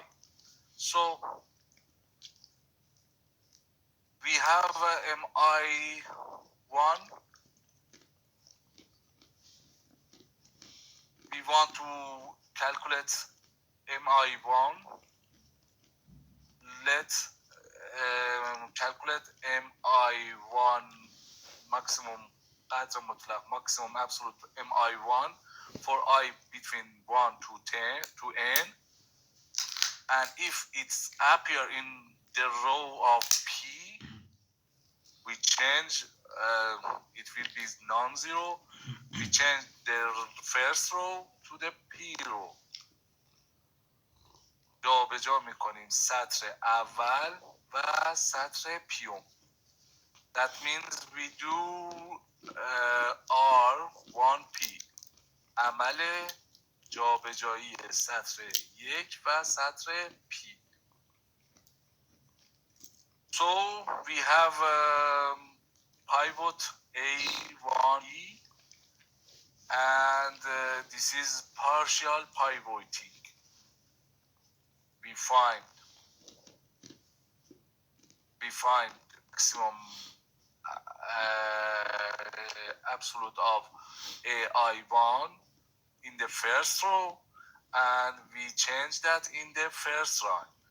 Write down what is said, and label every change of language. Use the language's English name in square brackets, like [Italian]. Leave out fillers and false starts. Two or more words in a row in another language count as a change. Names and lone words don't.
[English] So we have mi1. We want to calculate mi1. Let's calculate mi1 maximum [Persian] قدر مطلق [English] maximum absolute mi1 for I between 1 to 10 to n, and if it's appear in the row of p, we change it will be non-zero. We change the first row to the p row. [Persian] جا به جا میکنیم سطر اول و سطر پیوم. [English] That means we do R1P [Persian] عمل جابجایی سطر 1 و سطر P. [English] So we have pivot A1E, and this is partial pivoting. We find maximum absolute of AI1 in the first row, and we change that in the first row.